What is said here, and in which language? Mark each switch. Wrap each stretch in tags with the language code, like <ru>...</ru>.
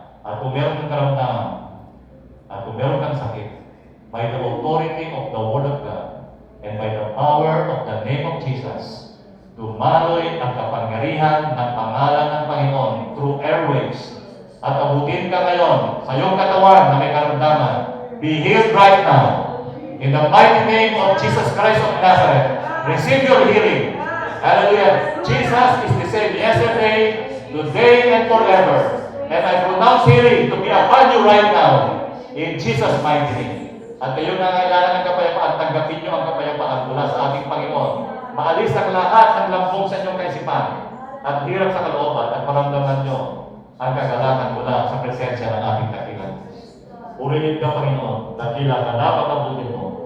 <tl>At kung meron kang karamdaman, at kung meron kang sakit,</tl> <en>by the authority of the Word of God, and by the power of the name of Jesus,</en> <tl>dumaloy ang kapangyarihan ng pangalan ng Panginoon</tl> <en>through airwaves.</en> <tl>At abutin ka ngayon sa iyong katawan na may karamdaman.</tl> <en>Be healed right now. In the mighty name of Jesus Christ of Nazareth, receive your healing. Hallelujah. Jesus is the same yesterday, today, and forever. And I pronounce healing to be upon you right now. In Jesus' mighty name.</en> <tl>At kayo na kailangan ng kapayapaan, tanggapin niyo ang kapayapaan mula sa ating Panginoon. Maalis ang lahat ng lambong sa inyong kaisipan at hirap sa kalooban at maramdaman niyo ang kagalakan mula sa presensya ng ating dakilan. Purihin ka, Panginoon, dakila ka, napakabuti mo.</tl>